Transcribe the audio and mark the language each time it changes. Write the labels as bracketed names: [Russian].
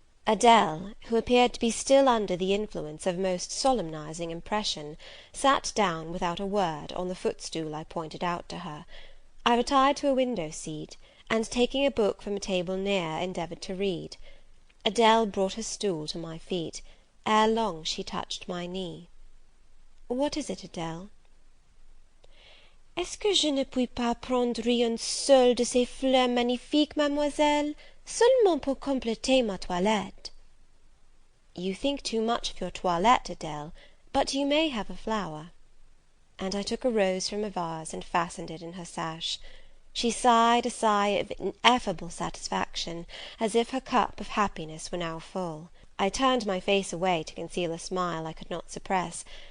[English] Adèle, who appeared to be still under the influence of a most solemnizing impression, sat down, without a word, on the footstool I pointed out to her. I retired to a window seat, and, taking a book from a table near, endeavoured to read. Adèle brought her stool to my feet. Ere long she touched my knee. "What is it, Adèle?" [French] "Est-ce que je ne puis pas prendre une seule de ces fleurs magnifiques, mademoiselle, seulement pour compléter ma toilette?" [English] "You think too much of your toilette, Adèle, but you may have a flower." And I took a rose from a vase, and fastened it in her sash. She sighed a sigh of ineffable satisfaction, as if her cup of happiness were now full. I turned my face away to conceal a smile I could not suppress.